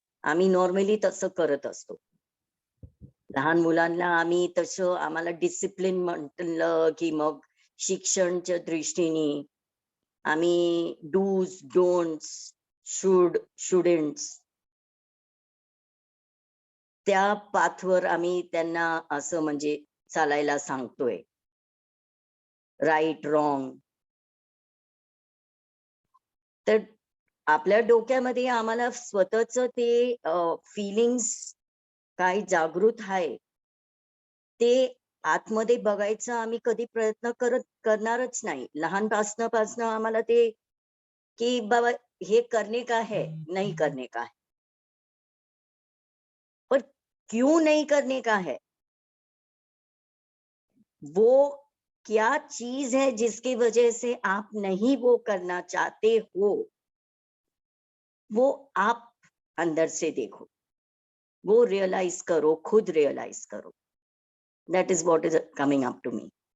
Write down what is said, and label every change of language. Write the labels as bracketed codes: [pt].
[mr] आम्ही नॉर्मली तसं करत असतो. लहान मुलांना आम्ही तसं, आम्हाला डिसिप्लिन म्हटलं की मग शिक्षणच्या दृष्टीने आम्ही डूज डोंट्स, शुडंट्स, त्या पाथवर आम्ही त्यांना असं म्हणजे चालायला सांगतोय. Right wrong. तर आपल्या डोक्यामध्ये आम्हाला स्वतःच ते फिलिंग्स काय जागृत आहे ते आतमध्ये बघायचं आम्ही कधी प्रयत्न करणारच नाही. [hi] लहानपासनं आम्हाला ते की बाबा हे करने का है, नहीं करने का है. पर क्यों नहीं करने का है, वो क्या चीज है जिसकी वजह से आप नहीं वो करना चाहते हो, वो आप अंदर से देखो, वो रियलाइज करो, खुद रियलाइज करो. [en] That is what is coming up to me.